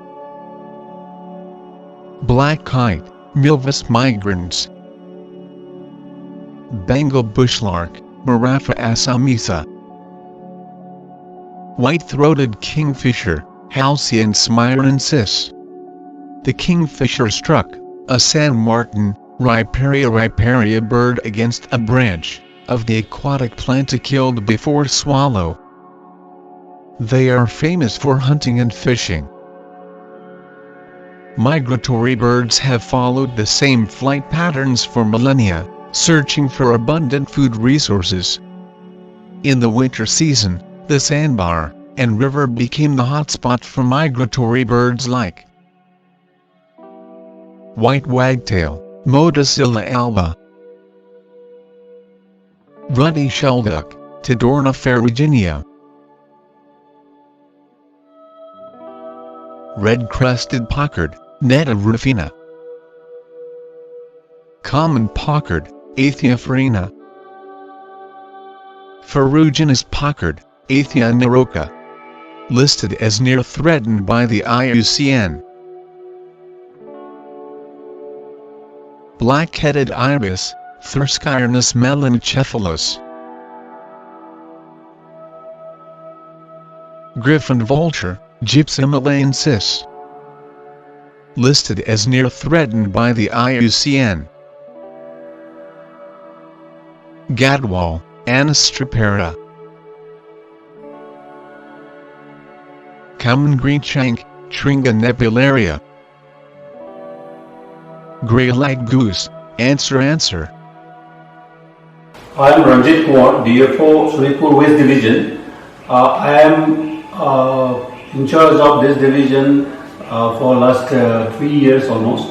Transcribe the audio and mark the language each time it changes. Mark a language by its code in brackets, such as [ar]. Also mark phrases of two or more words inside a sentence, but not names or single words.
[en] Black kite, Milvus migrans. Bengal bushlark, Marafa assamisa. White-throated kingfisher, Halcyon smirensis. The kingfisher struck a San Martin riparia bird against a branch of the aquatic plant killed before swallow. They are famous for hunting and fishing. Migratory birds have followed the same flight patterns for millennia, searching for abundant food resources. In the winter season, the Sandbar and river became the hotspot for migratory birds like white wagtail, Motacilla alba. Ruddy shelduck, Tadorna ferruginea. Red-crested pockard, Netta rufina. Common pockard, Aethia farina. Ferruginous pockard, Aethia neroca. Listed as near threatened by the IUCN. Black-headed ibis, Thurskyrnus melancephalus. Griffon vulture, Gypsum listed as near threatened by the IUCN. Gadwall, Anastripera. Common greenshank, Tringa nebularia. Grey-lag goose, Answer. I am Ranjit Kumar, DFO, Sonitpur West Division. I am in charge of this division for last 3 years almost.